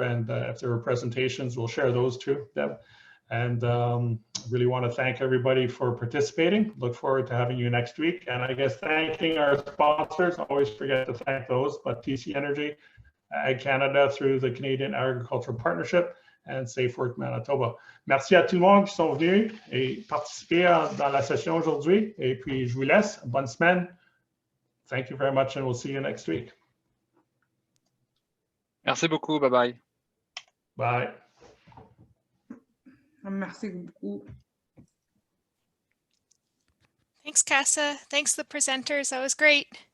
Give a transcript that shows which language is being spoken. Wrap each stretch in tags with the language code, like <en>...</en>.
<en>And if there are presentations, we'll share those too, Deb. And really want to thank everybody for participating. Look forward to having you next week. And I guess thanking our sponsors, I always forget to thank those, but TC Energy, Ag Canada through the Canadian Agricultural Partnership, and Safe Work Manitoba.</en> <fr>Merci à tout le monde qui sont venus et participer dans la session aujourd'hui. Et puis, je vous laisse. Bonne semaine.</fr> <en>Thank you very much, and we'll see you next week.</en> <fr>Merci beaucoup. Bye-bye.</fr> <en>Bye.</en> <fr>Merci beaucoup.</fr> <en>Thanks, Casa. Thanks, the presenters. That was great.</en>